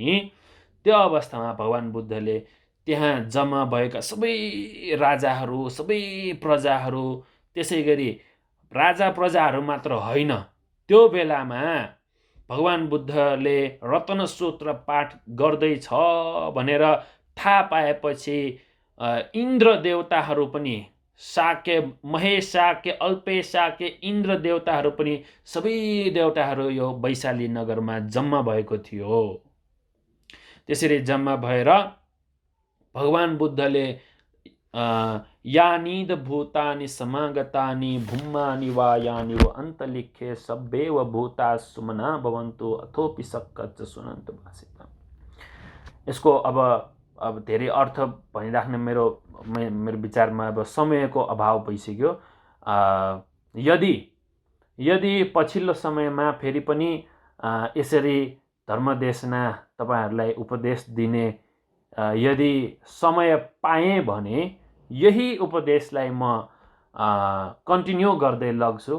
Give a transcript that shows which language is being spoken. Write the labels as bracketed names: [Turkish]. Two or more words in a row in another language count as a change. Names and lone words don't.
[Nepali] भगवान बुद्धले त्यहाँ जम्मा भएका सबै राजाहरू, सबै प्रजाहरू, त्यसै गरी राजा प्रजाहरू मात्र होइन, त्यो बेलामा भगवान बुद्धले रत्न सूत्र पाठ गर्दैछ भनेर थाहा पाएपछि इन्द्र देवताहरू पनि, शाक्य, महेशाक्य, अल्पेशाक्य, इन्द्र देवताहरू पनि सबै देवताहरू यो वैशाली नगरमा जम्मा भएको थियो। त्यसरी जम्मा भएर भगवान बुद्धले [Pali] यानिद भूतानि समागतानि भूमानि वा यानि व अन्तलिखे सब्बेव भूता सुमना भवन्तु अथोपि सक्कच सुनन्तु भाषितम्। [Nepali] यसको अब धेरै अर्थ भनिराख्ने मेरो विचारमा अब समयको अभाव भइसक्यो। यदि पछिल्लो समयमा फेरि पनि यसरी धर्मदेशना तपाईहरूलाई उपदेश दिने यदि समय पाएँ भने यही उपदेशलाई म कन्टिन्यू गर्दै लग्छु।